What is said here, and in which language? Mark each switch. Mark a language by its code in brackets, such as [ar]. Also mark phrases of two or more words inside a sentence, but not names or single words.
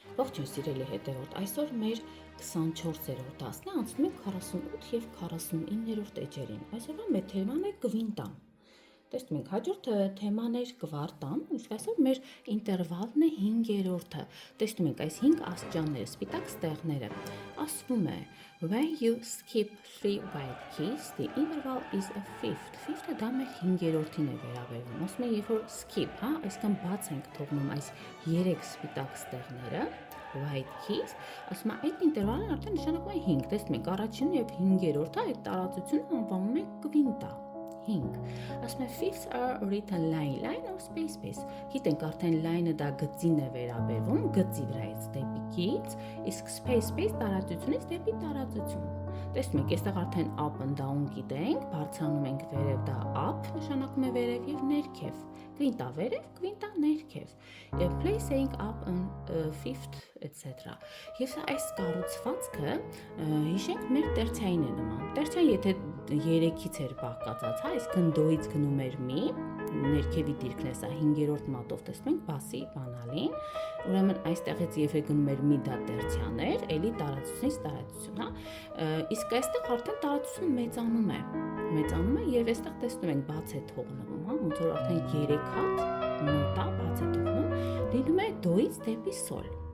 [hy] Ողջույն սիրելի հետևորդ, այսօր մեր 24-րդ դասն է, անցնում ենք 48 և 49-րդ էջերին։ Այսօրվա մեր թեման է կվինտան։ Տեսնում ենք, հաջորդ թեման էր կվարտան, իսկ այսօր մեր ինտերվալն է 5-րդը։ Տեսնում ենք այս 5 աստիճանները, սպիտակ ստեղները։ Ասվում է [en] when you skip 3 white keys, the interval is a fifth. [hy] Fifth-ը դա մեր 5-րդին է վերաբերվում։ Ասում է, երբ որ skip, այսքան բաց ենք թողնում այս 3 սպիտակ ստեղները, [en] white keys, [hy] ասում է այդ ինտերվալը արդեն նշանակում է 5, տեսնում ենք առաջինը և 5-րդը այդ տարածությունը անվանում է կվինտա, 5, ասում է [en] fifths are written line or space, [hy] գիտենք արդեն line-ը դա գծին է վերաբերվում, գծի վրայից դեպի գիծ, իսկ space տարածությունից դեպի տարածություն, տեսնում ենք, այստեղ արդեն [en] up and down [hy] գիտենք, բարձրանում ենք վերև, դա up նշանակում է վերև և ներքև, կվինտա վերև, կվինտա ներքև, [en] placing up and fifth, etc. [hy] Եվ այս կառուցվածքը հիշենք մեր տերցիային է նման, տերցիան եթե 3-ից էր բաղկացած, այսքան դոից գնում էր մի, ներքևի դիրքն է սա 5-րդ մատով տեսնում ենք բասի բանալին, ուրեմն այստեղից երբ գնում էր մի դա տերցիան էր, էլի տարածությունից տարածություն, իսկ այստեղ արդեն տարածությունը մեծանում է և այստեղ տեսնում ենք բաց է թողնվում, ոնց որ արդեն 3 հատ նոտա բաց է թողնում, լինում է դոից դեպի սոլ։